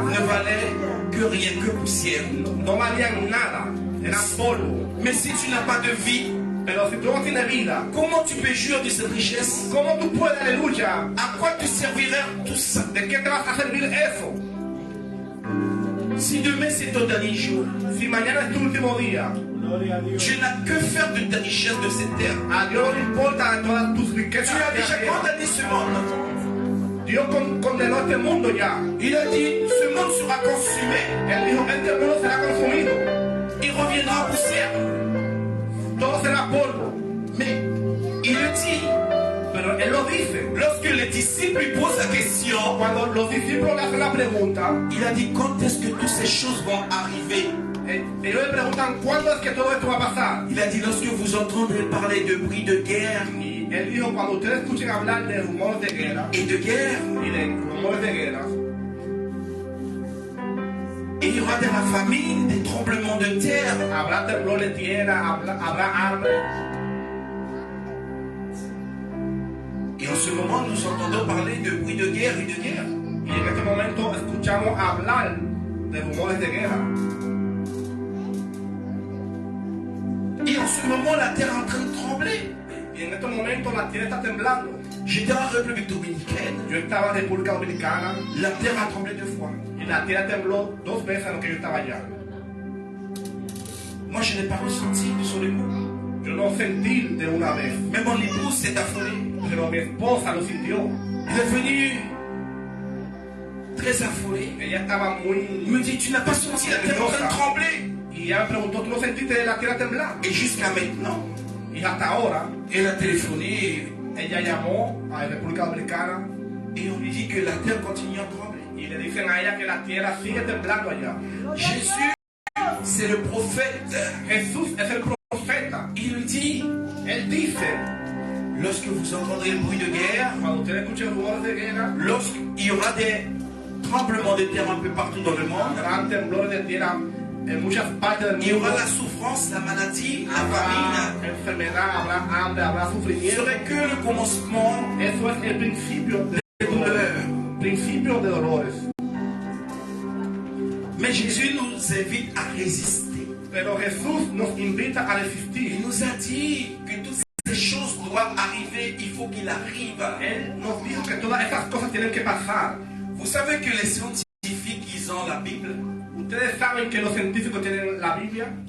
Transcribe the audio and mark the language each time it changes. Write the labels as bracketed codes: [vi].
[fr] ne valaient que rien que poussière. [es] no valían nada, eran polvo. [fr] Mais si tu n'as pas de vie, [es] Pero si tú no tienes vida, [fr] comment tu peux jouir de cette richesse? [es] ¿cómo tú puedes, aleluya? [fr] À quoi te servirait tout ça? [es] ¿De qué te vas a servir eso? [fr] Si demain c'est ton dernier jour, [es] Si mañana es tu último día, [fr] tu n'as que faire de ta richesse de cette terre. [es] a Dios no le importa todas tus [fr] Tu [es] riquezas. [fr] as de déjà [es] la tierra. [fr] condamné ce monde. [es] Dios condenó este mundo ya. [fr] Il a dit, ce monde sera consumé. [es] Él dijo, este mundo será consumido. [fr] Il reviendra en poussière. [es] Todo será polvo. [fr] Mais il le dit. [es] Pero Él lo dice. [fr] Lorsque les disciples lui posent la question, [es] Cuando los discípulos le hacen la pregunta, [fr] il a dit, quand est-ce que toutes ces choses vont arriver? [es] ellos le preguntan, ¿cuándo es que todo esto va a pasar? [fr] Il a dit, lorsque vous entendrez parler de bruit de guerre [es] Y Él dijo, cuando ustedes escuchen hablar de rumores de guerra [fr] et de guerre, [es] y de rumores de guerra, [fr] il y aura de la famine, des tremblements de terre. [es] habrá temblor de tierra, habrá hambre. [fr] Et en ce moment, nous entendons parler de bruit de guerre et de guerre. [es] Y en este momento escuchamos hablar de rumores de guerra. [fr] Et en ce moment, la terre est en train de trembler. [es] Y en este momento la tierra está temblando. [fr] J'étais en République dominicaine. [es] Yo estaba en República Dominicana [fr] La terre a tremblé 2 fois. [es] y la tierra tembló 2 veces en lo que yo estaba allá. [fr] Moi, je n'ai pas ressenti sur les coups. [es] Yo no sentí de una vez, [fr] Mais mon épouse s'est affolée. [es] pero mi esposa lo sintió. [fr] Elle est venue très affolée. [es] Ella estaba [fr] Elle [es] muy... [fr] me dit, tu n'as pas senti la terre en train de trembler? [es] Y ella me preguntó, ¿tú no sentiste la tierra temblar? [fr] Et jusqu'à maintenant, [es] Y hasta ahora, [fr] elle a téléphoné [es] ella llamó a la República Dominicana [fr] et on lui dit que la terre continue à trembler. [es] y le dicen a ella que la tierra sigue temblando allá. [fr] Jésus, c'est le prophète. [es] Jesús es el profeta. [fr] Il lui dit, [es] Él dice, [fr] lorsque vous entendrez le bruit de guerre, [es] cuando ustedes escuchen rumores de guerra, [fr] lorsqu'il y aura des tremblements de terre un peu partout dans le monde, [es] habrán temblores de tierra en muchas partes del [fr] il y [es] mundo. [fr] aura la souffrance, la maladie, la [es] Habrá [fr] famine. [es] enfermedad, habrá hambre, habrá [fr] Ce [es] sufrimiento. [fr] serait que le commencement [es] Eso es el principio [fr] des douleurs. [es] principio de dolores. [fr] Mais Jésus nous invite à résister. [es] Pero Jesús nos invita a [fr] Il [es] resistir. [fr] nous a dit que toutes ces choses doivent arriver, il faut qu'il arrive. [es] Él nos dijo que todas estas cosas tienen que pasar. [fr] Vous savez que les scientifiques, ils ont la Bible. [es] Ustedes saben que los científicos tienen la Biblia.